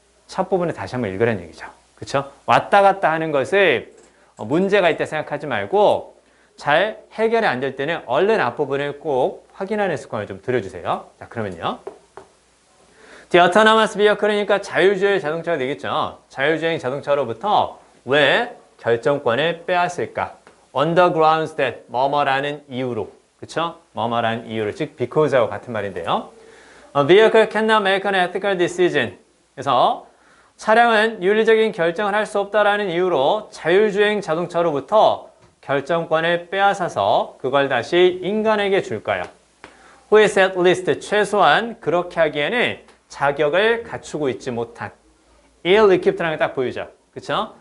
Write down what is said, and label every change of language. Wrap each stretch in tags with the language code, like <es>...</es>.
<ko>첫 부분을 다시 한번 읽으라는 얘기죠. 그렇죠? 왔다 갔다 하는 것을 문제가 있다 생각하지 말고 잘 해결이 안 될 때는 얼른 앞부분을 꼭 확인하는 습관을 좀 들여주세요. 자, 그러면요.</ko> <en>The autonomous vehicle</en> <ko>이니까 자율주행 자동차가 되겠죠. 자율주행 자동차로부터 왜 결정권을 빼앗을까?</ko> <en>On the grounds that</en> <ko>뭐뭐라는 이유로. 그쵸? 뭐뭐라는 이유로. 즉, because하고 같은 말인데요.</ko> <en>A vehicle cannot make an ethical decision.</en> <ko>그래서 차량은 윤리적인 결정을 할 수 없다라는 이유로 자율주행 자동차로부터 결정권을 빼앗아서 그걸 다시 인간에게 줄까요?</ko> <en>Who is at least</en> <ko>최소한 그렇게 하기에는 자격을 갖추고 있지 못한 ill-equipped라는 걸 딱 보이죠. 그쵸?</ko>